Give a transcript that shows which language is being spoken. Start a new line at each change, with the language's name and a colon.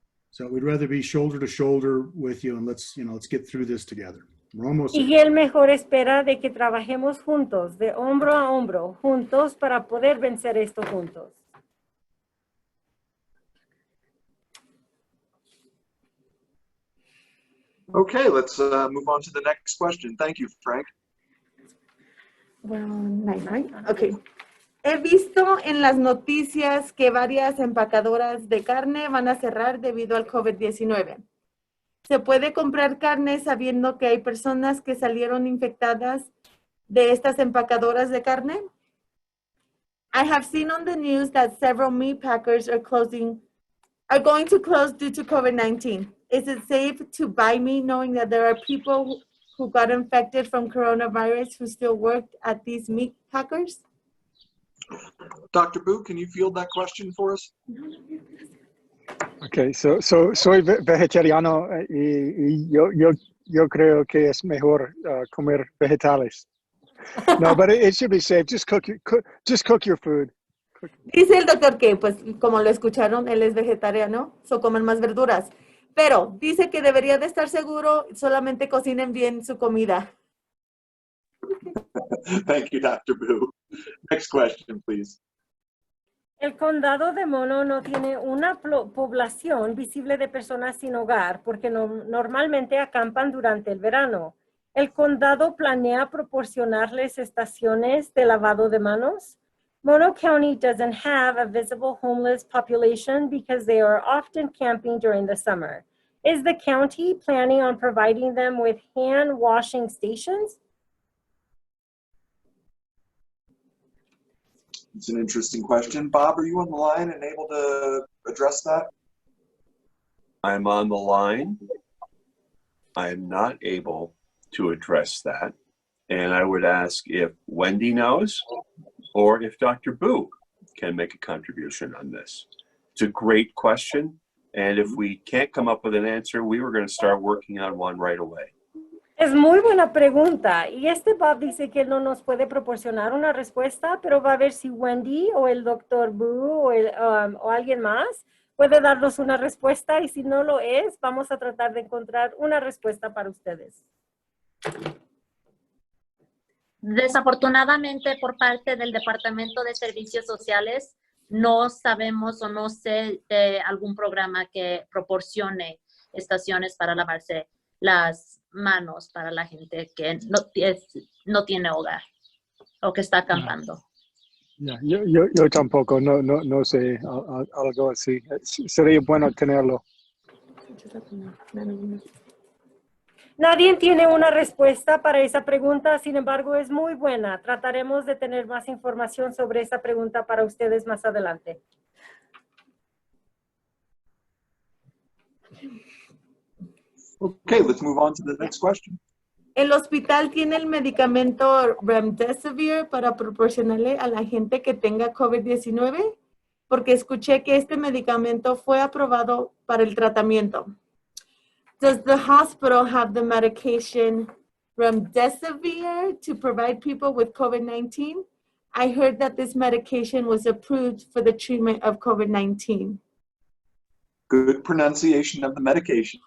English: So we'd rather be shoulder to shoulder with you, and let's get through this together. We're almost there.
Spanish: Y él mejor espera de que trabajemos juntos, de hombro a hombro, juntos para poder vencer esto juntos.
English: Okay, let's move on to the next question. Thank you, Frank. Well, nine. Okay.
Spanish: He visto en las noticias que varias empacadoras de carne van a cerrar debido al COVID-19. ¿Se puede comprar carne sabiendo que hay personas que salieron infectadas de estas empacadoras de carne?
English: I have seen on the news that several meat packers are going to close due to COVID-19. Is it safe to buy meat knowing that there are people who got infected from coronavirus who still worked at these meat packers? Dr. Boo, can you field that question for us? Okay, so
Spanish: soy vegetariano y yo creo que es mejor comer vegetales.
English: No, but it should be safe. Just cook your food.
Spanish: Dice el doctor que, pues, como lo escucharon, él es vegetariano, so comen más verduras. Pero dice que debería de estar seguro, solamente cocinen bien su comida.
English: Thank you, Dr. Boo. Next question, please.
Spanish: El Condado de Mono no tiene una población visible de personas sin hogar porque normalmente acampan durante el verano. ¿El condado planea proporcionarles estaciones de lavado de manos?
English: Mono County doesn't have a visible homeless population because they are often camping during the summer. Is the county planning on providing them with hand washing stations? It's an interesting question. Bob, are you on the line and able to address that? I'm on the line. I am not able to address that. And I would ask if Wendy knows or if Dr. Boo can make a contribution on this. It's a great question. And if we can't come up with an answer, we were going to start working on one right away.
Spanish: Es muy buena pregunta. Y Bob dice que él no nos puede proporcionar una respuesta, pero va a ver si Wendy o el Dr. Boo o alguien más puede darnos una respuesta. Y si no lo es, vamos a tratar de encontrar una respuesta para ustedes. Desafortunadamente, por parte del Departamento de Servicios Sociales, no sabemos o no sé de algún programa que proporcione estaciones para lavarse las manos para la gente que no tiene hogar o que está acampando. Yeah, yo tampoco, no sé algo así. Sería bueno tenerlo. Nadie tiene una respuesta para esa pregunta, sin embargo, es muy buena. Trataremos de tener más información sobre esa pregunta para ustedes más adelante.
English: Okay, let's move on to the next question.
Spanish: ¿El hospital tiene el medicamento Remdesivir para proporcionarle a la gente que tenga COVID-19? Porque escuché que este medicamento fue aprobado para el tratamiento.
English: Does the hospital have the medication Remdesivir to provide people with COVID-19? I heard that this medication was approved for the treatment of COVID-19. Good pronunciation of the medication.